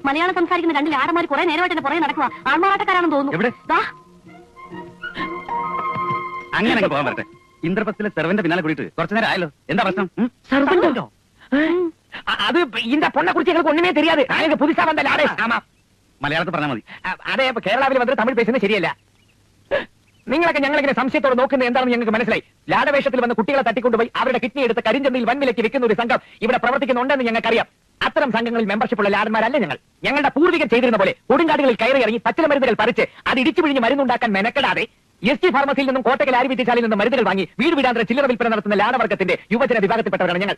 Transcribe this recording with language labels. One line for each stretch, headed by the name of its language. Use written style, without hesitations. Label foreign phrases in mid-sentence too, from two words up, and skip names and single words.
Malayalam: മലയാളം സംസാരിക്കുന്ന രണ്ട് ലാടന്മാർ കുറെ നേരമായിട്ട് എന്റെ പുറകെ നടക്കുക. ആൺമാറാട്ടക്കാരാണെന്ന് തോന്നുന്നു. അങ്ങനെ പോകാൻ പറ്റേ. ഇന്ദ്രപ്രസ്ഥത്തിലെ സെർവന്റെ പിന്നാലെ കൂടിയിട്ട് കുറച്ചു നേരം ആയല്ലോ. എന്താ പ്രശ്നം? സർവന്റോ?
Tamil: അത് இந்த பொண்ணை குறிச்சு எங்களுக்கு ஒண்ணுமே தெரியாது. நாங்க புதுசா வந்த லாடே. ஆமா,
Malayalam: മലയാളത്തിൽ പറഞ്ഞാൽ മതി. അതേ കേരളത്തിൽ വന്നിട്ട് തമിഴ് പേശുന്നത് ശരിയല്ല. നിങ്ങളൊക്കെ ഞങ്ങളിങ്ങനെ സംശയത്തോടെ നോക്കുന്നത് എന്താണെന്ന് ഞങ്ങൾക്ക് മനസ്സിലായി. ലാടവേഷത്തിൽ വന്ന് കുട്ടികളെ തട്ടിക്കൊണ്ടുപോയി അവരുടെ കിഡ്നി എടുത്ത് കരിഞ്ചന്തയിൽ വൻവിലയ്ക്ക് വെക്കുന്ന ഒരു സംഘം ഇവിടെ പ്രവർത്തിക്കുന്നുണ്ടെന്ന് ഞങ്ങൾക്കറിയാം. അത്തരം സംഘങ്ങളിൽ മെമ്പർഷിപ്പുള്ള ലാടന്മാരല്ല ഞങ്ങൾ. ഞങ്ങളുടെ പൂർവികർ ചെയ്തിരുന്ന പോലെ കൊടുങ്കാടുകളിൽ കയറി ഇറങ്ങി പച്ചില മരുന്നുകൾ പറിച്ച് അത് ഇടിച്ചു പിഴിഞ്ഞ് മരുന്നുണ്ടാക്കാൻ മെനക്കെടാതെ എസ് ടി ഫാർമസിയിൽ നിന്നും കോട്ടക്കൽ ആര്യവൈദ്യശാലയിൽ നിന്നും മരുന്നുകൾ വാങ്ങി വീട് വീടാന്തര ചില്ലറ വിൽപ്പന നടത്തുന്ന ലാടവർഗത്തിന്റെ യുവജന വിഭാഗത്തിൽപ്പെട്ടവരാണ് ഞങ്ങൾ.